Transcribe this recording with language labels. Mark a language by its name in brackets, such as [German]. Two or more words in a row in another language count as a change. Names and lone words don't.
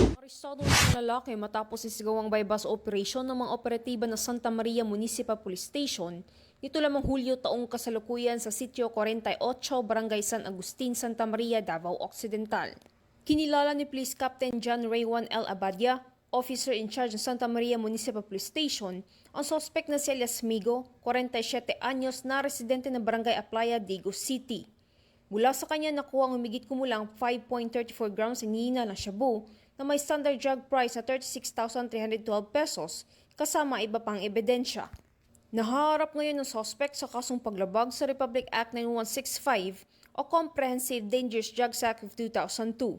[Filipino] Arestado ng lalaki matapos isigaw ang [English] bypass operation [Filipino] ng mga operatiba ng Santa Maria Municipal Police Station nito lamang Hulyo taong kasalukuyan sa Sitio 48, Barangay San Agustin, Santa Maria, Davao Occidental. Kinilala ni Police Captain John Raywan L. Abadia, [English] officer in charge [Filipino] ng Santa Maria Municipal Police Station, ang suspect na si Elias Migo, 47 anyos na residente ng Barangay Aplaya, Dagu City. Mula sa kanya nakuha ang humigit kumulang 5.34 grams ng hihina ng shabu na may [English] standard drug price [Filipino] na 36,312 pesos kasama iba pang ebidensya. Nahaharap ngayon ng suspect sa kasong paglabag sa Republic Act 9165 o Comprehensive Dangerous Drugs Act of 2002.